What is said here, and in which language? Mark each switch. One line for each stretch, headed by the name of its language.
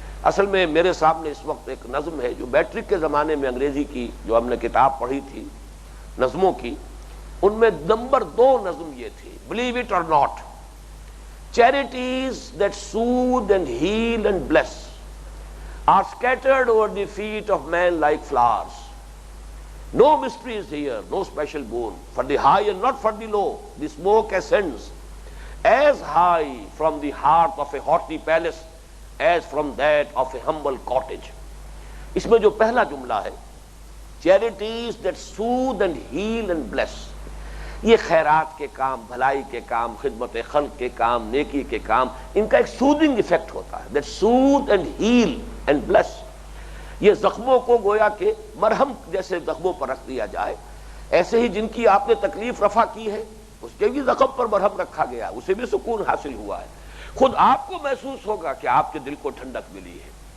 Urdu: اصل میں میرے سامنے اس وقت ایک نظم ہے جو میٹرک کے زمانے میں انگریزی کی جو ہم نے کتاب پڑھی تھی نظموں کی، ان میں نمبر 2 نظم یہ تھی،
English: Believe it or not, charities that soothe and heal and bless are scattered over the feet of men like flowers. No mystery is here, no special boon. For the high and not for the low, the smoke ascends as high from the heart of a haughty palace as from that of a humble cottage.
Urdu: اس میں جو پہلا جملہ ہے
English: charities that soothe and heal and bless،
Urdu: یہ خیرات کے کام، بھلائی کے کام، خدمت خلق کے کام، نیکی کے کام، ان کا ایک سودنگ ایفیکٹ ہوتا ہے،
English: that soothe and heal and bless.
Urdu: یہ زخموں کو گویا کہ مرہم جیسے زخموں پر رکھ دیا جائے، ایسے ہی جن کی آپ نے تکلیف رفع کی ہے اس کے بھی زخم پر مرہم رکھا گیا، اسے بھی سکون حاصل ہوا ہے، خود آپ کو محسوس ہوگا کہ آپ کے دل کو ٹھنڈک ملی ہے.